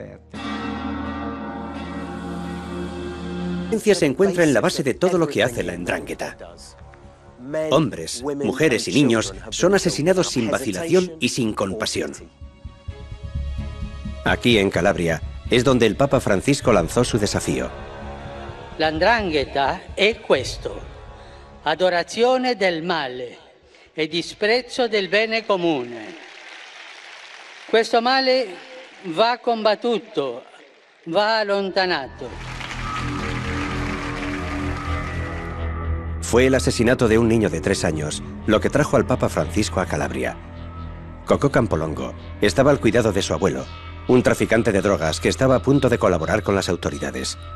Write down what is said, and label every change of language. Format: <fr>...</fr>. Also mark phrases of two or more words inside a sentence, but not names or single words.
<es>La violencia se encuentra en la base de todo lo que hace la 'ndrangheta. Hombres, mujeres y niños son asesinados sin vacilación y sin compasión. Aquí en Calabria es donde el Papa Francisco lanzó su desafío.</es> <it>La 'ndrangheta è questo: adorazione del male e disprezzo del bene comune. Questo male va combattuto, va allontanato.</it> <es>Fue el asesinato de un niño de 3 años lo que trajo al Papa Francisco a Calabria. Cocò Campolongo estaba al cuidado de su abuelo, un traficante de drogas que estaba a punto de colaborar con las autoridades.</es>